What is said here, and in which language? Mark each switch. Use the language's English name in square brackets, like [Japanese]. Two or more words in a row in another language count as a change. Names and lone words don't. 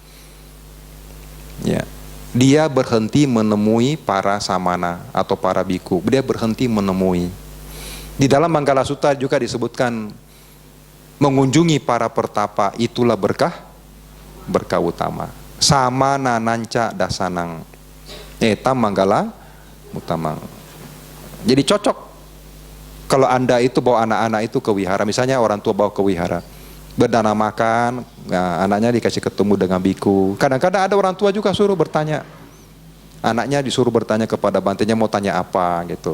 [Indonesian] Ya, dia berhenti menemui para samana atau para biku. Dia berhenti menemui. Di dalam Manggala Sutta juga disebutkan mengunjungi para pertapa itulah berkah utama. [Pali] Sama nananca dasanang etam manggala utamang. [Indonesian] Jadi cocok kalau Anda itu bawa anak-anak itu ke wihara, misalnya orang tua bawa ke wihara, berdana makan, nah, anaknya dikasih ketemu dengan biku. Kadang-kadang ada orang tua juga suruh bertanya, anaknya disuruh bertanya kepada bantenya mau tanya apa gitu.